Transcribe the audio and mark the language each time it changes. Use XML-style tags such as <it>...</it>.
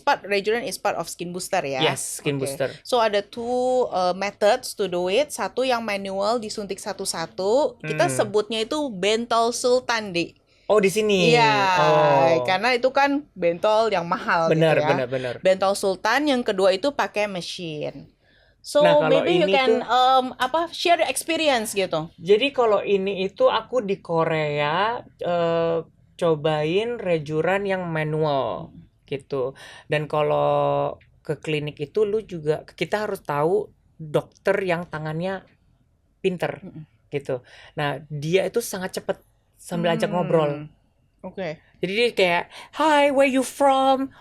<en>Rejuran is part of skin booster ya. Yes, skin booster. So</en> <id>ada 2</id> <en>methods to do it.</en> <id>Satu yang manual disuntik satu-satu. Kita sebutnya itu bentol sultan deh. Oh di sini. Iya, karena itu kan bentol yang mahal benar, gitu ya. Benar. Bentol sultan yang kedua itu pakai mesin.</id> <en>So maybe you can share the experience</en> <id>gitu. Jadi kalau ini itu aku di Korea cobain rejuran yang manual gitu. Dan kalau ke klinik itu kita harus tahu dokter yang tangannya pinter gitu. Nah, dia itu sangat cepet sambil ajak ngobrol. Oke. Jadi dia kayak,</id> <en>"Hi, where you from?</en>